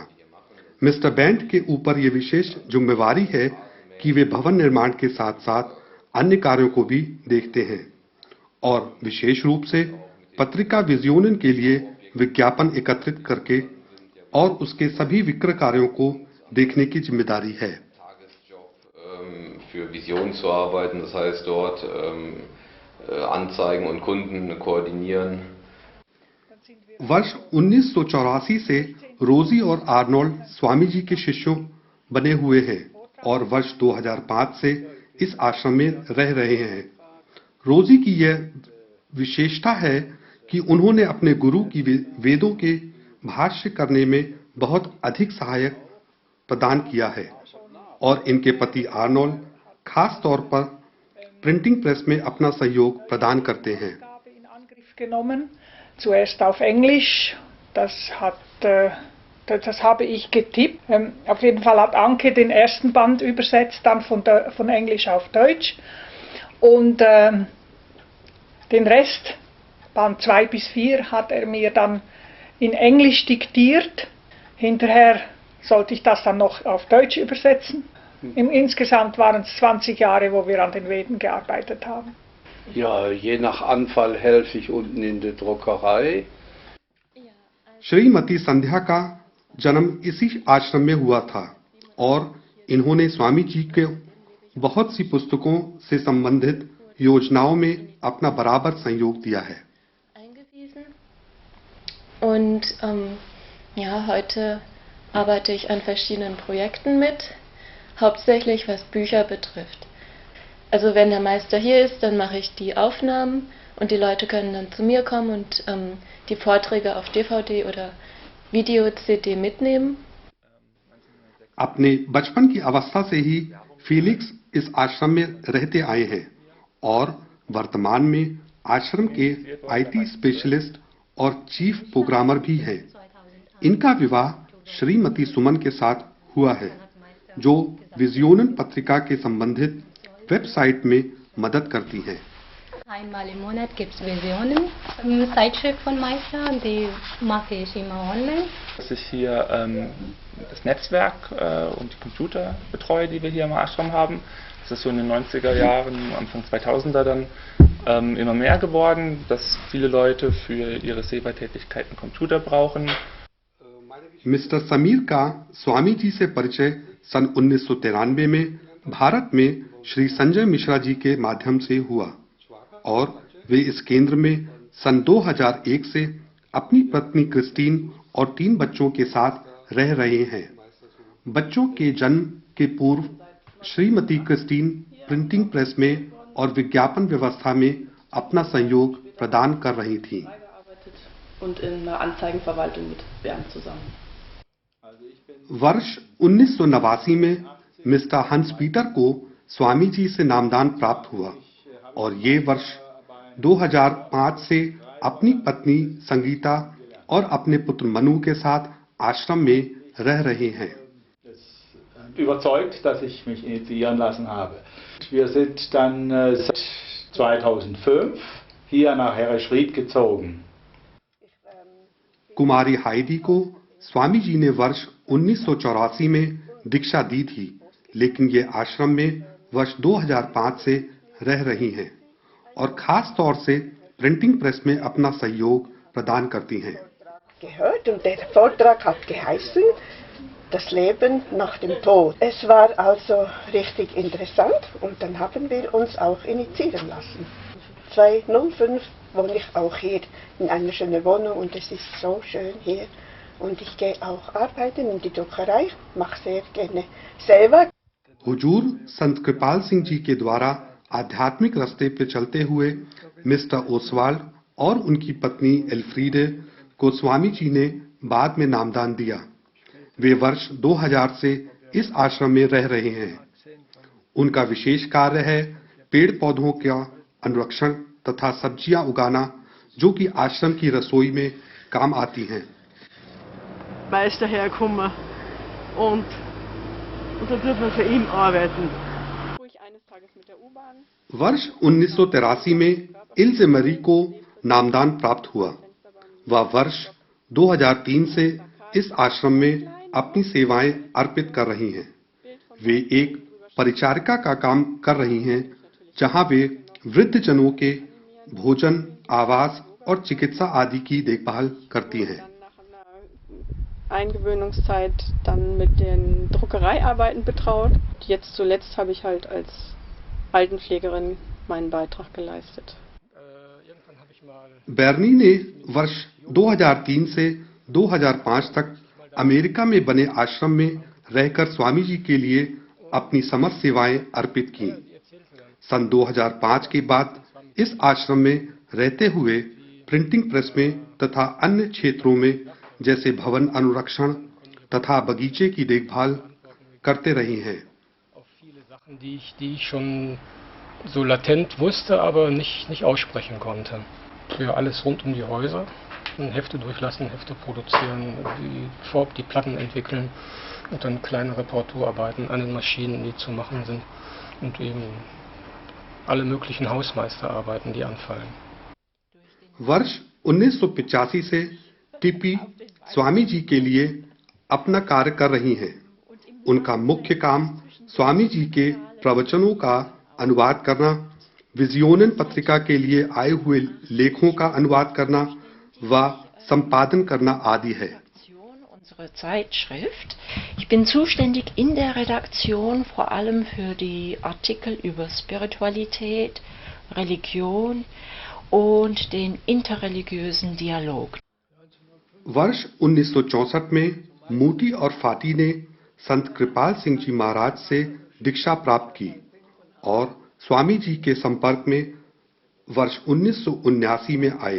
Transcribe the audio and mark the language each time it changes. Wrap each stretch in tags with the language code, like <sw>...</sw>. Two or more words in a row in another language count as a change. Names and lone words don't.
<hi>मिस्टर बैंड के ऊपर ये विशेष जिम्मेवारी है कि वे भवन निर्माण के साथ साथ अन्य कार्यों को भी देखते हैं और विशेष रूप से पत्रिका विजयोनन के लिए विज्ञापन एकत्रित करके और उसके सभी विक्रय कार्यों को देखने की जिम्मेदारी है।</hi> <de>Für Vision zu arbeiten, das heißt dort Anzeigen und Kunden koordinieren.</de> <hi>वर्ष 1984 से रोजी और आर्नोल्ड स्वामी जी के शिष्यों बने हुए हैं और वर्ष 2005 से इस आश्रम में रह रहे हैं। रोजी की यह विशेषता है कि उन्होंने अपने गुरु की वेदों के भाष्य करने में बहुत अधिक सहायक प्रदान किया है और इनके पति आर्नोल्ड खास तौर पर</hi> <en>printing press</en> <hi>में अपना सहयोग प्रदान करते हैं।</hi> <de>in Angriff genommen, zuerst auf Englisch, das habe ich getippt. Auf jeden Fall hat Anke den ersten Band übersetzt, dann von Englisch auf Deutsch. Und den Rest, Band 2 bis 4, hat er mir dann in Englisch diktiert. Hinterher sollte ich das dann noch auf Deutsch übersetzen. Insgesamt waren es 20 Jahre, wo wir an den Veden gearbeitet haben. Ja, je nach Anfall helfe ich unten in der Druckerei.</de> <hi>श्रीमती संध्या का जन्म इसी आश्रम में हुआ था और इन्होंने स्वामी जी के बहुत सी पुस्तकों से संबंधित योजनाओं में अपना बराबर सहयोग दिया है।</hi> <de>Und ja, heute arbeite ich an verschiedenen Projekten mit, hauptsächlich was Bücher betrifft. Also wenn der Meister hier ist, dann mache ich die Aufnahmen und die Leute können dann zu mir kommen und die Vorträge auf DVD oder Video-CD mitnehmen.</de> <hi>अपने बचपन की अवस्था से ही फीलिक्स इस आश्रम में रहते आए हैं और वर्तमान में आश्रम के</hi> <en>IT specialist</en> <hi>और</hi> <en>chief programmer</en> <hi>भी हैं। इनका विवाह श्रीमती सुमन के साथ हुआ है, जो विजयोनन पत्रिका के संबंधित वेबसाइट में मदद करती हैं।</hi> <de>Einmal im Monat gibt es Visionen, Zeitschrift von Meister, die mache ich immer online. Dass ich hier das Netzwerk und die Computer betreue, die wir hier im Ashram haben. Das ist so in den 90er Jahren, Anfang 2000er dann immer mehr geworden, dass viele Leute für ihre Seva-Tätigkeiten Computer brauchen.</de> <hi>मिस्टर समीर का स्वामी जी से परिचय सन 1993 में भारत में श्री संजय मिश्रा जी के माध्यम से हुआ और वे इस केंद्र में सन 2001 से अपनी पत्नी क्रिस्टीन और 3 बच्चों के साथ रह रहे हैं। बच्चों के जन्म के पूर्व श्रीमती क्रिस्टीन</hi> <en>printing press</en> <hi>में और विज्ञापन व्यवस्था में अपना सहयोग प्रदान कर रही थीं।</hi> <de>Und in der Anzeigenverwaltung mit Bernd zusammen.</de> <hi>वर्ष 1989 में मिस्टर हंस पीटर को स्वामी जी से नामदान प्राप्त हुआ और ये वर्ष 2005 से अपनी पत्नी संगीता और अपने पुत्र मनु के साथ आश्रम में रह रहे हैं।</hi> <de>Überzeugt, dass ich mich initiieren lassen habe. Wir sind dann seit 2005 hier nach Herrischried gezogen.</de> <hi>कुमारी हाइडी को स्वामी जी ने वर्ष 1984 में दीक्षा दी थी, लेकिन ये आश्रम में वर्ष 2005 से रह रही हैं और खास तौर से</hi> <en>printing press</en> <hi>में अपना सहयोग प्रदान करती हैं।</hi> <de>Gehört und der Vortrag hat geheißen, das Leben nach dem Tod. Es war also richtig interessant und dann haben wir uns auch initiieren lassen. 2005 wohne ich auch hier in einer schönen Wohnung und es ist so schön hier. Und ich gehe auch arbeiten in die Druckerei, mache sehr gerne selber.</de> <hi>हुजूर संत कृपाल सिंह जी के द्वारा आध्यात्मिक रास्ते पे चलते हुए मिस्टर ओसवाल और उनकी पत्नी एल्फ्रीडे को स्वामी जी ने बाद में नामदान दिया। वे वर्ष 2000 से इस आश्रम में रह रहे हैं। उनका विशेष कार्य है पेड़ पौधों का अनुरक्षण तथा सब्जियां उगाना, जो कि आश्रम की रसोई में काम आती हैं।</hi> <de>Meister herkommen und dann tut man für ihn arbeiten.</de> <hi>वर्ष 1983 में इल्से मरी को नामदान प्राप्त हुआ। वह वर्ष 2003 से इस आश्रम में अपनी सेवाएं अर्पित कर रही हैं। वे एक परिचारिका का काम कर रही हैं, जहां वे वृद्धजनों के भोजन, आवास और चिकित्सा आदि की देखभाल करती हैं।</hi> <de>Eingewöhnungszeit dann mit den Druckereiarbeiten betraut. Jetzt zuletzt habe ich halt als Altenpflegerin meinen Beitrag geleistet.</de> <hi>बेर्नी ने वर्ष 2003 से 2005 तक अमेरिका में बने आश्रम में रहकर स्वामी जी के लिए अपनी समस्त सेवाएं अर्पित की। सन 2005 के बाद इस आश्रम में रहते हुए</hi> <en>printing press</en> <hi>में तथा अन्य क्षेत्रों में जैसे भवन अनुरक्षण तथा बगीचे की देखभाल करते रही हैं।</hi> <de>Die ich schon so latent wusste, aber nicht aussprechen konnte. Ja, alles rund um die Häuser. Hefte durchlassen, Hefte produzieren, die Platten entwickeln und dann kleine Reparaturarbeiten an den Maschinen, die zu machen sind und eben alle möglichen Hausmeisterarbeiten, die anfallen.</de> <hi>वर्ष 1985 से टीपी स्वामी जी के लिए अपना कार्य कर रही हैं। उनका मुख्य काम स्वामी जी के प्रवचनों का अनुवाद करना, विजियोनन पत्रिका के लिए आए हुए लेखों का अनुवाद करना व संपादन करना आदि है।</hi> <de>Unsere Zeitschrift. Ich bin zuständig in der Redaktion vor allem für die Artikel über Spiritualität, Religion und den interreligiösen Dialog.</de> <hi>वर्ष 1964 में मोटी और फाटी ने संत कृपाल सिंह जी महाराज से दीक्षा प्राप्त की और स्वामी जी के संपर्क में वर्ष 1979 में आए।</hi>